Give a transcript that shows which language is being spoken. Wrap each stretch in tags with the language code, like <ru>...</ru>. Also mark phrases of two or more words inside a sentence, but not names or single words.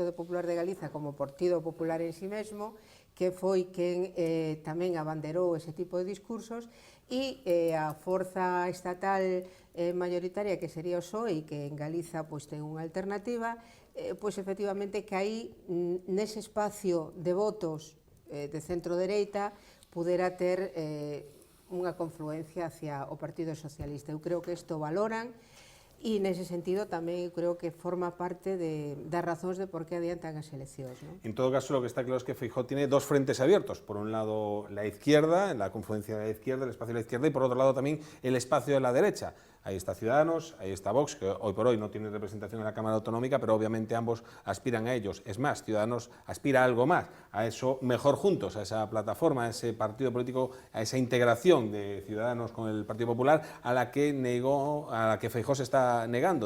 <gl>Popular de Galiza como o Partido Popular en si mesmo, que foi quen tamén abanderou ese tipo de discursos, e a forza estatal mayoritaria, que sería o PSOE, e que en Galiza pois ten unha alternativa, pois efectivamente que aí nese espacio de votos de centro-dereita pudera ter unha confluencia hacia o Partido Socialista. Eu creo que isto valoran e nese sentido tamén eu creo que forma parte das razóns de por qué adiantan as eleccións, ¿no?</gl> <es>En todo caso, lo que está claro es que Feijóo tiene dos frentes abiertos. Por un lado, la izquierda, la confluencia de la izquierda, el espacio de la izquierda, y por otro lado también el espacio de la derecha. Ahí está Ciudadanos, ahí está Vox, que hoy por hoy no tiene representación en la Cámara Autonómica, pero obviamente ambos aspiran a ellos. Es más, Ciudadanos aspira a algo más, a eso mejor juntos, a esa plataforma, a ese partido político, a esa integración de Ciudadanos con el Partido Popular, a la que Feijóo se está negando.</es>